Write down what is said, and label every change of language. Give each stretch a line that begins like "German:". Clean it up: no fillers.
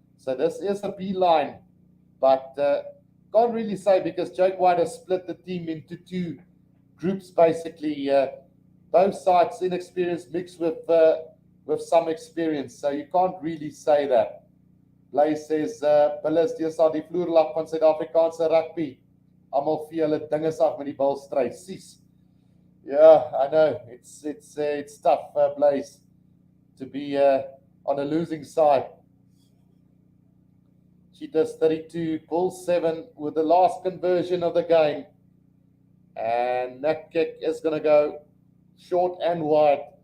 English: So this is a B line. But can't really say because Jake White has split the team into two groups basically. Both sides inexperienced mixed with some experience. So you can't really say that.
Afrikaans: Blaise says, Bulle is deesdae die vloerlap van Suid-Afrikaanse rugby. Almal vee hulle dinge af met die bal stry.
English: Sies. Yeah, I know. It's tough, Blaise, to be on a losing side. Cheetahs 32, Bulls 7 with the last conversion of the game. And that kick is going to go short and wide.